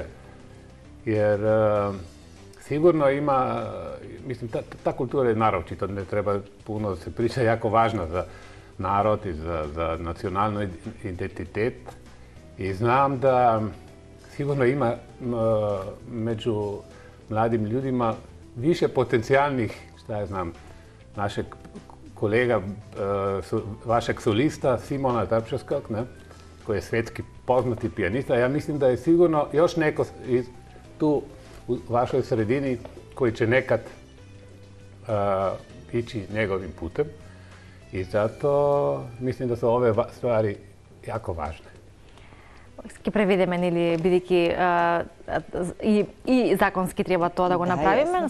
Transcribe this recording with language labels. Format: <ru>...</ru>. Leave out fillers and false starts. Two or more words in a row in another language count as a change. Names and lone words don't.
<sr>Jer sigurno ima, mislim, ta kultura je naročito, ne treba puno da se priča, jako važna za narod i za nacionalni identitet. I znam da sigurno ima među mladim ljudima više potencijalnih, šta ja znam, našeg kolega, vašeg solista Simona Trpčevskog, кој е светски познати пианист, а ја мислим да е сигурно још неко ту у вашој средини кој ќе некад ичи неговим путем. И затоа мислим да се овие ствари јако важни.</sr> <mk>Ке преведеме, нели, бидејќи и законски треба тоа да го направиме.</mk>